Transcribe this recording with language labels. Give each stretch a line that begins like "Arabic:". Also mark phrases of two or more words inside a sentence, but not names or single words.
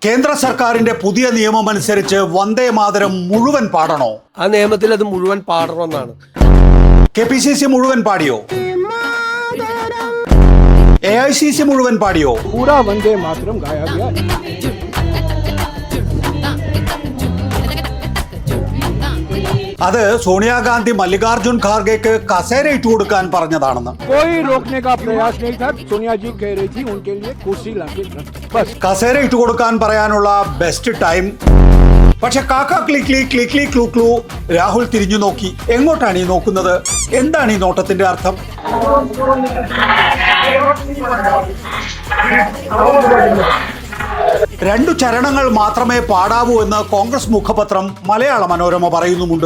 Malayalam: കേന്ദ്ര സർക്കാരിന്റെ പുതിയ നിയമം അനുസരിച്ച് വന്ദേ മാതരം മുഴുവൻ പാടണോ? ആ നിയമത്തിൽ അത് മുഴുവൻ പാടണമെന്നാണ്. KPCC മുഴുവൻ പാടിയോ? AICC മുഴുവൻ പാടിയോ?
Hindi: पूरा वंदे मातरम गाया गया.
Malayalam: അത് സോണിയാഗാന്ധി മല്ലികാർജുൻ ഖാർഗെക്ക് കസേര ഇട്ടു കൊടുക്കാൻ പറഞ്ഞതാണെന്ന്.
Hindi: कोई रोकने का प्रयास नहीं था. सोनिया जी कह रही थी उनके लिए कुर्सी लाके बस.
Malayalam: കസേര ഇട്ടു കൊടുക്കാൻ പറയാനുള്ള
English: best time.
Malayalam: പക്ഷെ കാക്ക ക്ലിക്ലി ക്ലിക്ലി ക്ലൂ ക്ലൂ രാഹുൽ തിരിഞ്ഞു നോക്കി. എങ്ങോട്ടാണ് ഈ നോക്കുന്നത്? എന്താണ് ഈ നോട്ടത്തിന്റെ അർത്ഥം? രണ്ടു ചരണങ്ങൾ മാത്രമേ പാടാവൂ എന്ന് കോൺഗ്രസ് മുഖപത്രം മലയാള മനോരമ പറയുന്നുമുണ്ട്.